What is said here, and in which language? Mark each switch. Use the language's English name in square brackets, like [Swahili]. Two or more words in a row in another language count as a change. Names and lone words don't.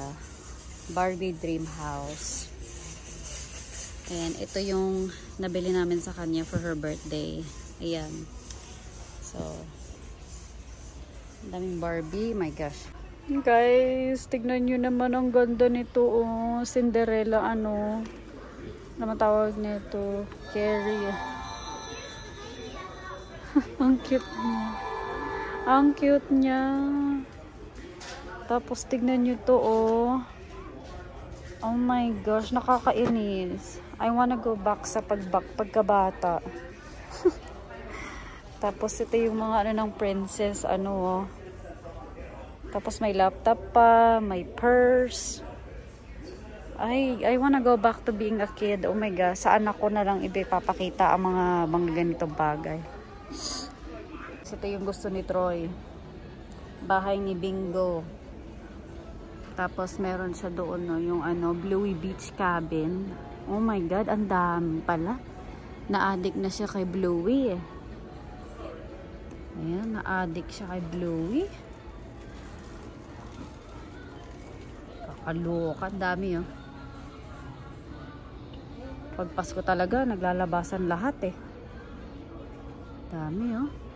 [English] Barbie Dream House. [Filipino] And ito yung nabili namin sa kanya [English] for her birthday. [Filipino] Ayan. So, daming Barbie. [English] My gosh. [Filipino] Guys, tignan nyo naman ang ganda nito. Oh. Cinderella ano. Naman tawag nito. Carrie. Ang cute niya. Ang cute niya. Tapos tignan nyo to oh. [English] Oh my gosh, [Filipino] nakakainis. [English] I wanna go back [Filipino] sa pagkabata. Tapos ito yung mga ano ng princess ano oh. Tapos may laptop pa, may purse. [English] I wanna go back to being a kid. Oh my god, [Filipino] sa anak ko na lang ipapakita ang mga ganitong bagay. Ito yung gusto ni Troy. Bahay ni Bingo. Tapos meron siya doon no, yung ano, Bluey Beach Cabin. [English] Oh my god, [Filipino] ang dami pala. Na-addict na siya kay Bluey eh. Ayan, na-addict siya kay Bluey. Kakaloka, ang dami oh. Pag Pasko talaga, naglalabasan lahat eh. Dami oh.